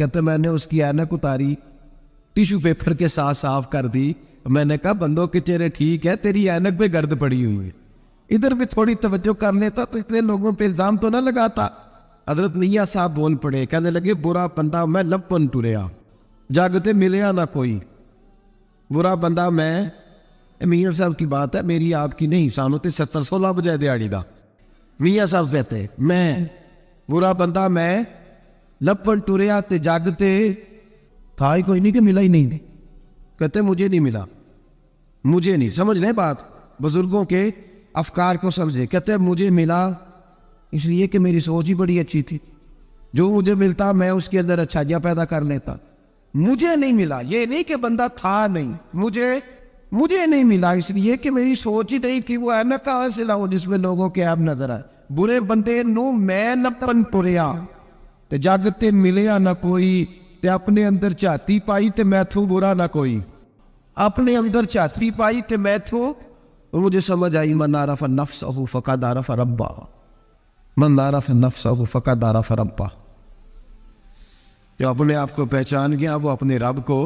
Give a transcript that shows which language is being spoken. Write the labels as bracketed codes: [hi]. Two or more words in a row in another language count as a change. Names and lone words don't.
[ur] کہتے میں نے اس کی اینک اتاری، ٹیشو پیپر کے ساتھ صاف کر دی. میں نے کہا بندوں کے چہرے ٹھیک ہے، تیری اینک پہ گرد پڑی ہوئی ہے. ادھر بھی تھوڑی توجہ کر لیتا تو اتنے لوگوں پہ الزام تو نہ لگاتا. حضرت میاں صاحب بول پڑے، کہنے لگے [pa] برا بندہ میں لپن ٹریا، جاگتے ملیا نہ کوئی. [ur] برا بندہ میں، میاں صاحب کی بات ہے میری آپ کی نہیں، [pa] سانو تے 70-16 بجے دیہڑی دا. [ur] میاں صاحب کہتے میں [pa] برا بندہ میں لپن ٹریا تے جاگتے [ur] تھا ہی کوئی نہیں کہ ملا ہی نہیں. کہتے مجھے نہیں ملا، مجھے نہیں. سمجھ لیں بات، بزرگوں کے افکار کو سمجھے. کہتے مجھے ملا اس لیے کہ میری سوچ ہی بڑی اچھی تھی، جو مجھے ملتا میں اس کے اندر اچھائیاں پیدا کر لیتا. مجھے نہیں ملا، یہ نہیں کہ بندہ تھا نہیں، مجھے نہیں ملا اس لیے کہ میری سوچ ہی نہیں تھی. وہ اینک کہاں سے لاؤ جس میں لوگوں کے عیب نظر آئے. [pa] برے بندے نو میں لپن ٹریا تے جاگتے ملیا نہ کوئی، تے اپنے اندر چاہتی پائی تے میں تھوں برا نہ کوئی. اپنے اندر چاہتی پائی تے میں تھوں. [ur] اور مجھے سمجھ آئی [ar] من عرف نفسہ فقد عرف ربہ، من عرف نفسہ فقد عرف ربہ. [ur] جو اپنے آپ کو پہچان گیا وہ اپنے رب کو.